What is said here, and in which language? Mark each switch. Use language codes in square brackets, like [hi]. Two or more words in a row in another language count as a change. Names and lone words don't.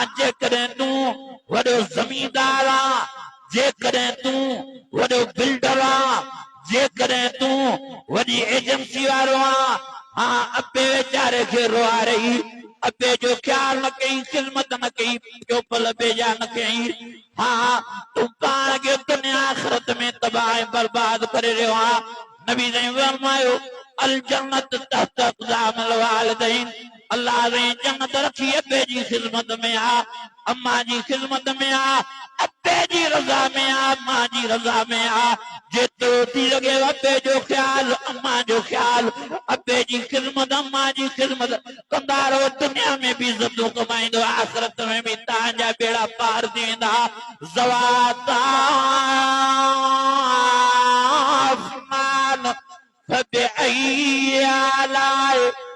[sd] जेकॾहिं तूं वॾो ज़मींदार आ जेकॾहिं तूं वॾो बिल्डर आ जेकॾहिं तूं वॾी एजेंसी वारो आ हा अबे वेचारे खे रोआरई अबे जो ख्याल न कई खिदमत न कई चोपल बेजा न कई हा तू पाण खे दुनिया आख़िरत में तबाह बर्बाद करे रहियो आहे नबी साईं फरमायो [ar] الجنة تحت أقدام الوالدين [sd] अल्लाह ने जन्नत रखी अबे जी खिदमत में आ अम्मा जी खिदमत में आ अबे जी रज़ा में आ मां जी रज़ा में आ जेतिरो थी लॻे अबे जो ख्याल अम्मा जो ख्याल अबे जी खिदमत अम्मा जी खिदमत कंदा रहो दुनिया में भी इज़तूं कमाईंदो आख़िरत में भी तव्हांजा बेड़ा पार थी वेंदा ज़वाता आसमान फबिअई आलाए